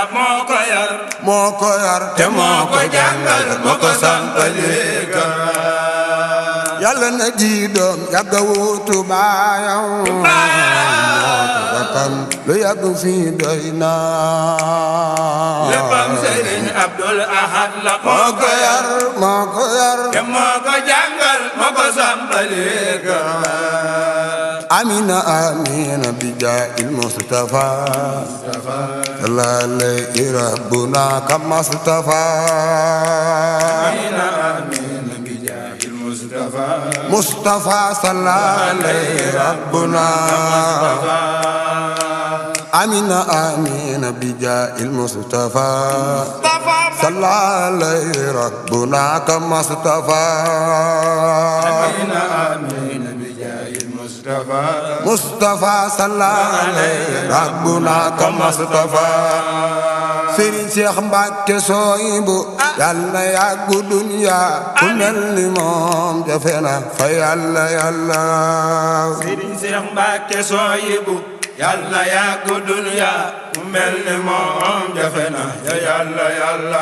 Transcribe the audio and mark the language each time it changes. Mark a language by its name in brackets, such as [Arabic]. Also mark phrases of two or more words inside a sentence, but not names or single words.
[Wolof] moo ko yar te moo ko jàngal moo ko sampali kër yàlla na ji doom yàgga wuutu baayam moo ki rakam lu yàgg fii doy naayam léppam Sëriñ Abdul Ahad la moo ko yar te moo ko jàngal moo ko sampali kër [Arabic] آمين آمين بجاه المصطفى صلى عليه ربنا كما اصطفى آمين آمين بجاه المصطفى مصطفى صلى عليه ربنا آمين آمين بجاه المصطفى صلى عليه ربنا كما اصطفى آمين آمين بجاه المصطفى مصطفى صلى عليه ربنا كما اصطفى [Wolof] Serigne Cheikh Mbacké Souhaïbou yàlla yàgg dunya ku mel ni moom jafe na fa yàlla yàlla Serigne Cheikh Mbacké Souhaïbou yàlla yàgg dunya ku mel ni moom jafe na ya yàlla yàlla